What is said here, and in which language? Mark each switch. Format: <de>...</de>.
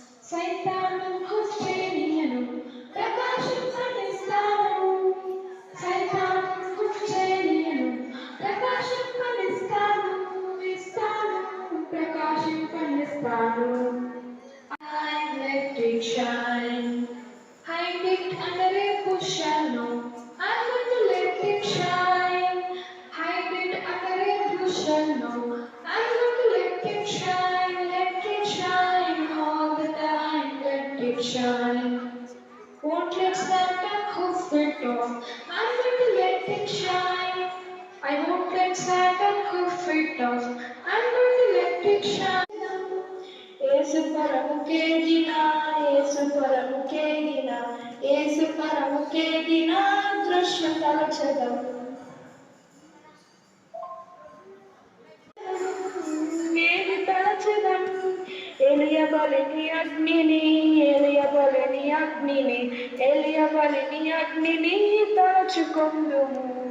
<te>సైతాను హుష్ చేయనీయను, ప్రకాశింపనిస్తాను. సైతాను హుష్ చేయనీయను, ప్రకాశింపనిస్తాను, ఇస్తాను, ప్రకాశింపనిస్తాను.</te> <en>I let it shine. Hide it under a bushel, no. I'm going to let it shine. Hide it under a bushel, no. I'm going to let it shine all the time. Let it shine. Won't let Satan hoof it off. I'm going to let it shine. I won't let Satan hoof it off. I'm going to let it shine.</en> <te>యేసు పరముకేగిన, యేసు పరముకేగిన, యేసు పరముకేగిన దృశ్య తలచదం. ఏది తలచదం? ఎలియబలిని అగ్నిని, ఎలియబలిని అగ్నిని, ఎలియబలిని అగ్నిని తలచుకొందుము.</te>